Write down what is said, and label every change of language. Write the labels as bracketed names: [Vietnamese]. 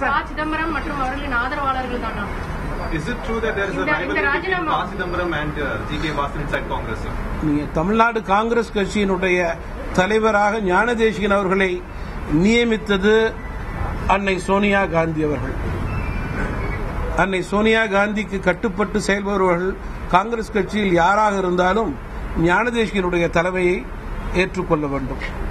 [Tamil] சிதம்பரம் மற்றும் அவர்களின் ஆதரவாளர்கள் தானா? [English] Is it true that there is a rivalry between P. Chidambaram and G.K. Vasan inside Congress? [Tamil] நீங்க தமிழ்நாடு காங்கிரஸ் கட்சியினுடைய தலைவராக ஞானதேசிகன் அவர்களை நியமித்தது அன்னை சோனியா காந்தி அவர்கள். அன்னை சோனியா காந்திக்கு கட்டுப்பட்டு செயல்பவர்கள் காங்கிரஸ் கட்சியில் யாராக இருந்தாலும் ஞானதேசிகனுடைய தலைமையை ஏற்றுக்கொள்ள வேண்டும்.